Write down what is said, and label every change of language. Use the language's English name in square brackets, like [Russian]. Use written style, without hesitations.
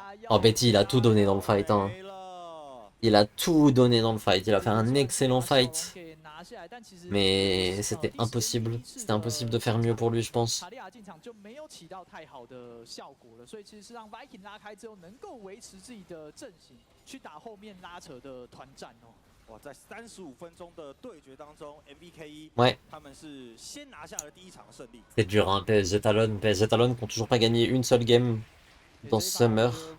[French] Oh, Betty, il a tout donné dans le fight. Hein. Il a tout donné dans le fight. Il a fait un excellent fight. Mais c'était impossible. C'était impossible de faire mieux pour lui, je pense. [Chinese] 塔利亚进场就没有起到太好的效果了，所以其实是让 Viking 拉开之后，能够维持自己的阵型，去打后面拉扯的团战哦。哇，在35分钟的对决当中 ，MVKE [French] Ouais. [Chinese] 他们是先拿下了第一场胜利。 [French] C'est dur, hein, PSG Talon. PSG Talon qui ont toujours pas gagné une seule game dans ce Summer.